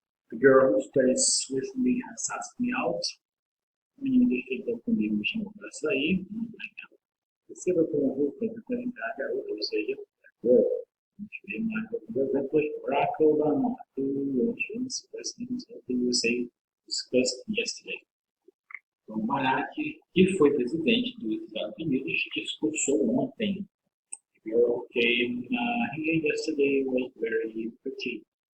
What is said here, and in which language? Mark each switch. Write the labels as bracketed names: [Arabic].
[English] The girl who studies with me has asked me out. [Portuguese] O menino que está comigo me chamou para sair. Receba como who para representar a garota, ou seja, a girl. Vamos ver mais alguns exemplos. [English] Barack Obama, who was president of the USA, discussed yesterday. [Portuguese] Então, Barack, que foi presidente dos Estados Unidos, discursou ontem. [English] The girl came here yesterday was very pretty.